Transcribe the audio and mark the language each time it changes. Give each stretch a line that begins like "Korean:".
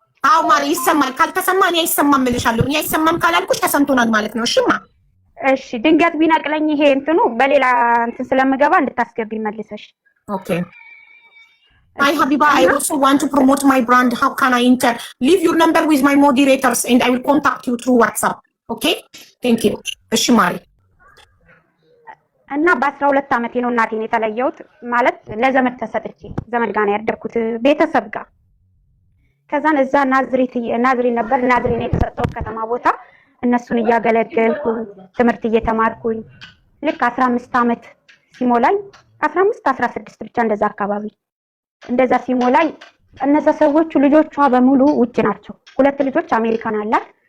Amharic: አዎ ማሪ ይሰማል። ካልተሰማ እኔ አይሰማም እልሻለሁ። እኔ አይሰማም ካላልኩሽ ተሰምቶናል ማለት ነው። እሺማ እሺ። ድንገት ቢነቅለኝ ይሄ እንትኑ በሌላ እንትን ስለምገባ እንድታስገቢ መልሰሽ።
English: ኦኬ Hi Habiba, I also want to promote my brand. How can I enter? Leave your number with my moderators and I will contact you through WhatsApp. Okay? Thank you.
Amharic: እሺ
English: ማሪ
Amharic: እና በ12 ዓመቴ ነው እናቴን የተለየሁት። ማለት ለዘመድ ተሰጥቼ ዘመድ ጋር ነው ያደርኩት ቤተሰብ ጋር። ከዛን እዛ ናዝሬት ነበር። ናዝሬት የተሰጠው ከተማ ቦታ እነሱን እያገለገልኩ ትምህርት እየተማርኩኝ ልክ 15 ዓመት ሲሞላኝ 16 ብቻ እንደዛ አካባቢ እንደዛ ሲሞላኝ እነዛ ሰዎቹ ልጆቿ በሙሉ ውጭ ናቸው። 2 ልጆች አሜሪካን አላት።